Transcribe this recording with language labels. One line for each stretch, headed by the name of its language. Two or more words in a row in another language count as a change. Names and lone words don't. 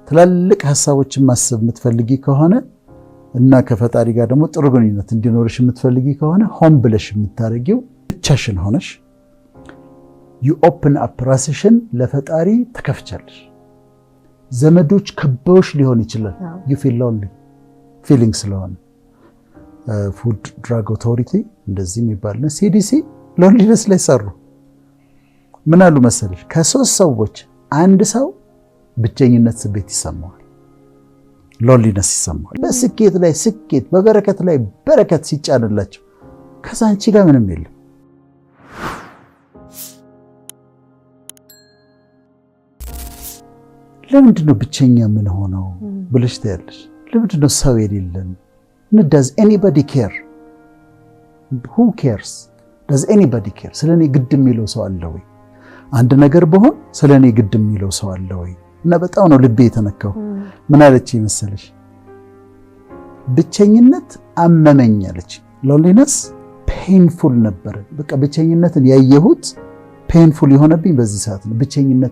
Amharic: ትላልቅ ሐሳቦችን ማሰብ የምትፈልጊ ከሆነ እና ከፈጣሪ ጋር ደግሞ ጥሩ ግንኙነት እንዲኖርሽ የምትፈልጊ ከሆነ ሆን ብለሽ የምታረጊው ብቻሽን ሆነሽ
English: you open up
Amharic: ራስሽን ለፈጣሪ ተከፍቻለሽ። ዘመዶች ከበውሽ ሊሆን ይችላል
English: you feel lonely feeling
Amharic: ስለሆነ ፉድ ድራግ ኦቶሪቲ እንደዚህ የሚባልና CDC ሎንሊነስ ላይ ሰሩ። ምን አሉ መሰለሽ ከሶስት ሰዎች አንድ ሰው ብቸኝነት ስሜት ይሰማዋል፣ ሎንሊነስ ይሰማዋል። በስኬት ላይ ስኬት፣ በበረከት ላይ በረከት ሲጫንላቸው ከዛ አንቺ ጋር ምንም የለም። ለምንድነው ብቸኛ ምን ሆነው ብለሽ ታያለሽ? ለምንድነው ሰው የሌለን?
English: does anybody care? who cares? does anybody care?
Amharic: ስለኔ ግድ የሚለው ሰው አለ ወይ? አንድ ነገር በሆን ስለኔ ግድ የሚለው ሰው አለ ወይ? እና በጣም ነው ልቤ የተነካው። ምን አለች መሰለሽ? ብቸኝነት አመመኝ አለች።
English: loneliness painful
Amharic: ነበር። በቃ ብቸኝነትን ያየሁት ፔንፉል የሆነብኝ በዚህ ሰዓት ነው። ብቸኝነት